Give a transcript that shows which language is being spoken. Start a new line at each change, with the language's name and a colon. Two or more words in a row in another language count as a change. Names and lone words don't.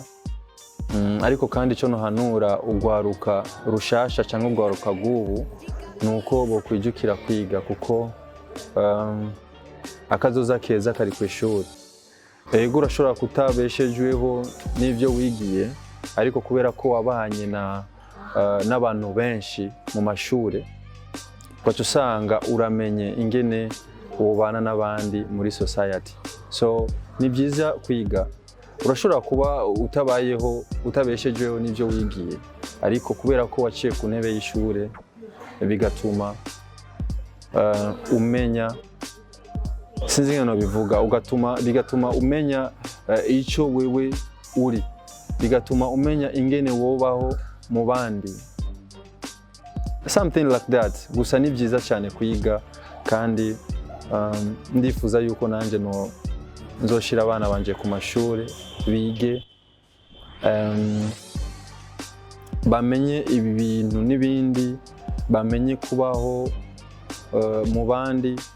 Rundi: Ariko kandi icyo nohanura ugwaruka rushasha cyangwa ugwaruka gubu nuko bokwijukira kwiga, kuko akazoza keza kari ku ishuri. Ego urashobora kutabeshejweho n'ivyo wigiye, ariko kubera ko wabanye n'abantu benshi mu mashure, ugaca usanga uramenye ingene ubana n'abandi muri society. So ni byiza kwiga. Urashobora kuba utabeshejweho n'ivyo wigiye, ariko kubera ko waciye ku ntebe y'ishure bigatuma umenya, sinzi ngeno bivuga, bigatuma umenya icyo wewe uri, bigatuma umenya ingene wobaho mu bandi,
English: something like that.
Rundi: Gusa ni byiza cyane kwiga, kandi ndifuza yuko nanje nzoshira abana banje ku mashuri bige, bamenye ibi bintu n'ibindi, bamenye kubaho mu bandi.